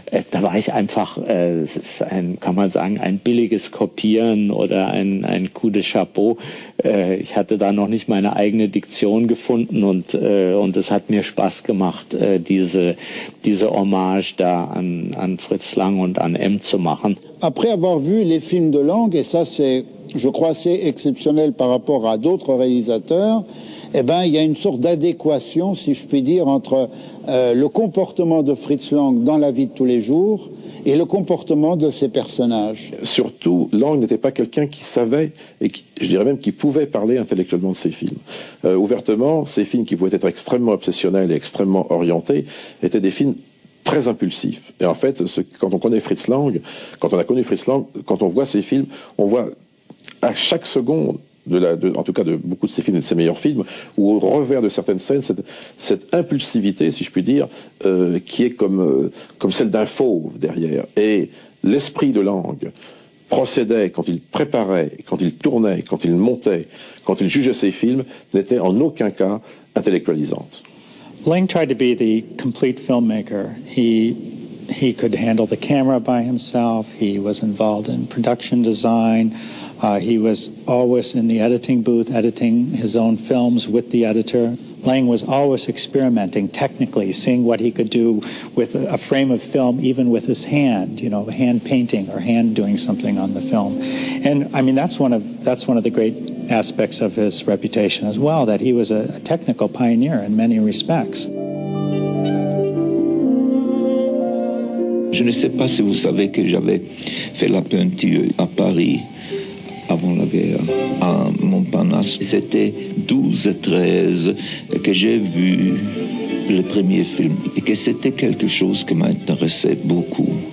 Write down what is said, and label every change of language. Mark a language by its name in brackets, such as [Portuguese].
[German] Da war ich einfach, es ist kann man sagen, ein billiges Kopieren oder ein [French] coup de chapeau. [German] Ich hatte da noch nicht meine eigene Diktion gefunden und es hat mir Spaß gemacht, diese Hommage da an Fritz Lang und an M zu machen. [French] Après avoir vu les films de Lang, et ça c'est, je crois, assez exceptionnel par rapport à d'autres réalisateurs, eh ben, il y a une sorte d'adéquation, si je puis dire, entre le comportement de Fritz Lang dans la vie de tous les jours et le comportement de ses personnages. Surtout, Lang n'était pas quelqu'un qui savait, et je dirais même qui pouvait parler intellectuellement de ses films. Ouvertement, ces films qui pouvaient être extrêmement obsessionnels et extrêmement orientés étaient des films très impulsif. Et en fait, quand on connaît Fritz Lang, quand on a connu Fritz Lang, quand on voit ses films, on voit à chaque seconde, en tout cas de beaucoup de ses films et de ses meilleurs films, ou au revers de certaines scènes, cette impulsivité, si je puis dire, qui est comme celle d'un fauve derrière. Et l'esprit de Lang procédait, quand il préparait, quand il tournait, quand il montait, quand il jugeait ses films, n'était en aucun cas intellectualisante. [English] Lang tried to be the complete filmmaker. He could handle the camera by himself. He was involved in production design. He was always in the editing booth, editing his own films with the editor. Lang was always experimenting technically, seeing what he could do with a frame of film, even with his hand, you know, hand painting or hand doing something on the film. And I mean, that's one of the great aspects of his reputation as well, that he was a technical pioneer in many respects. [French] Je ne sais pas si vous savez que j'avais fait la peinture à Paris avant la guerre, à Montparnasse. C'était 12-13 que j'ai vu le premier film et que c'était quelque chose qui m'intéressait beaucoup.